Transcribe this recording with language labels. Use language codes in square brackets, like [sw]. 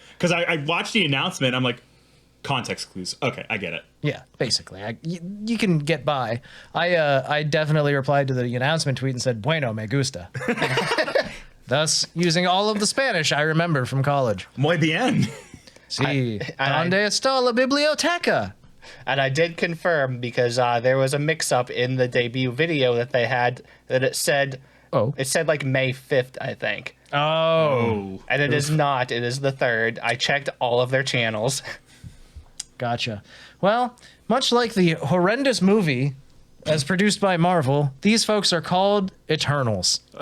[en] Because I watched the announcement, I'm like, context clues. Okay, I get it. Yeah, basically. You can get by. I definitely replied to the announcement tweet and said, [es] bueno, me gusta. [en] Thus, using all of the Spanish I remember from college. [es] Muy bien. Sí. ¿Dónde está la biblioteca? [en] And I did confirm because there was a mix-up in the debut video that they had that it said like May 5th, I think. Oh. And it is not. It is the 3rd. I checked all of their channels. Gotcha. Well, much like the horrendous movie as produced by Marvel, these folks are called Eternals.